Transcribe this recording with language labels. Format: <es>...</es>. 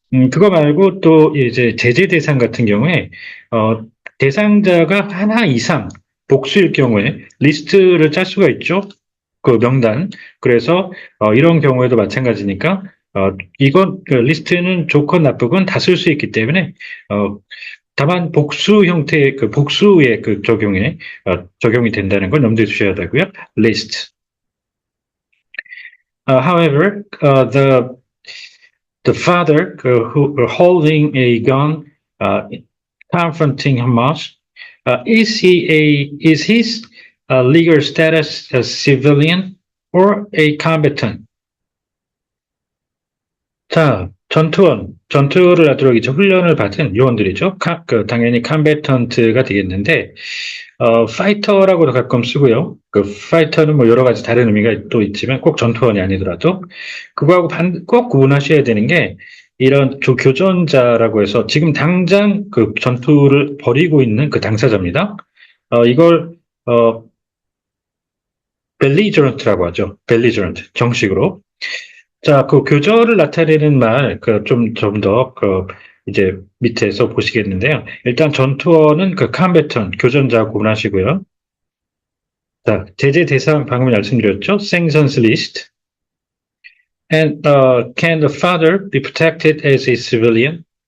<ko>그거 말고 또 이제 제재 대상 같은 경우에 대상자가 하나 이상 복수일 경우에 리스트를 짤 수가 있죠. 그 명단. 그래서 이런 경우에도 마찬가지니까 이건 리스트는 좋건 나쁘건 다 쓸 수 있기 때문에 다만 복수 형태의 복수의 적용이 된다는 걸 염두에 두셔야 되고요.</ko> <en>list. However, the father who holding a gun confronting Hamas, is his legal status a civilian or a combatant?</en> <ko>자, 전투를 하도록 이제 훈련을 받은 요원들이죠. 당연히 combatant가 되겠는데, 파이터라고도 가끔 쓰고요. 그 파이터는 뭐 여러 가지 다른 의미가 또 있지만 꼭 전투원이 아니더라도 그거하고 꼭 구분하셔야 되는 게 이런 교전자라고 해서 지금 당장 그 전투를 벌이고 있는 그 당사자입니다. 이걸 belligerent라고 하죠. belligerent 정식으로. 자, 그 교절을 나타내는 말, 좀 더, 이제 밑에서 보시겠는데요. 일단 전투어는 combatant, 교전자 구분하시고요. 자, 제재 대상 방금 말씀드렸죠.</ko> <en>sanctions list. And, can the father be protected as a civilian?</en>